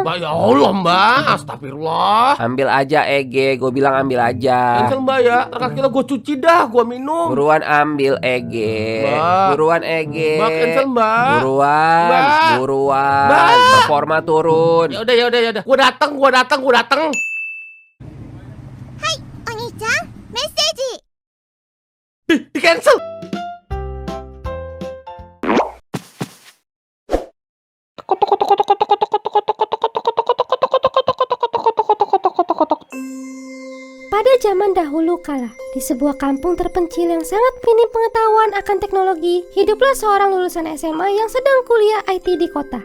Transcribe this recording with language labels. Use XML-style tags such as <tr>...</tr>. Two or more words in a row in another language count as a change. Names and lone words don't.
<id>Mbak, ya Allah, Mbak. Astagfirullah. Ambil aja Ege, gue bilang ambil aja. Cancel, Mbak ya. Terkakila gue cuci dah, gue minum. Buruan ambil Ege. Mbak. Buruan Ege. Mbak, cancel, Mbak. Buruan, Mbak. buruan. Mbak. Performa turun. Ya udah. Gue datang.</id> <ja>お兄ちゃん、メッセージ。</ja> <id>Di cancel. Pada zaman dahulu kala, di sebuah kampung terpencil yang sangat minim pengetahuan akan teknologi, hiduplah seorang lulusan SMA yang sedang kuliah IT di kota.</id>